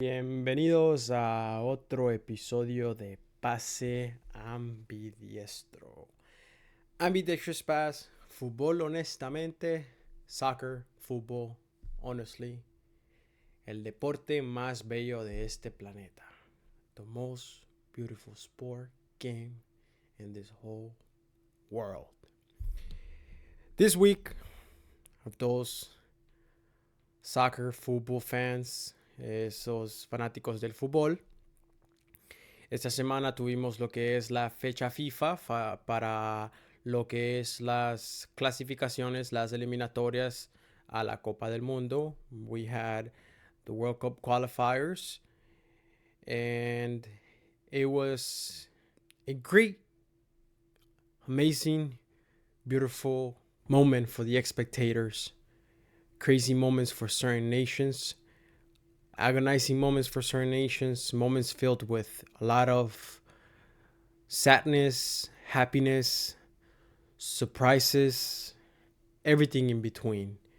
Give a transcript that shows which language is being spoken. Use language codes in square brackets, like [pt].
[es] Bienvenidos a otro episodio de Pase Ambidiestro. Ambidextrous Pass, fútbol honestamente, soccer, fútbol, honestly, el deporte más bello de este planeta. [en] The most beautiful sport game in this whole world. This week, a those soccer, fútbol fans, [es] esos fanáticos del fútbol, esta semana tuvimos lo que es la fecha FIFA para lo que es las clasificaciones, las eliminatorias a la Copa del Mundo. [en] We had the World Cup Qualifiers, and it was a great, amazing, beautiful moment for the spectators. Crazy moments for certain nations. Agonizing moments for certain nations, moments filled with a lot of sadness, happiness, surprises, everything in between.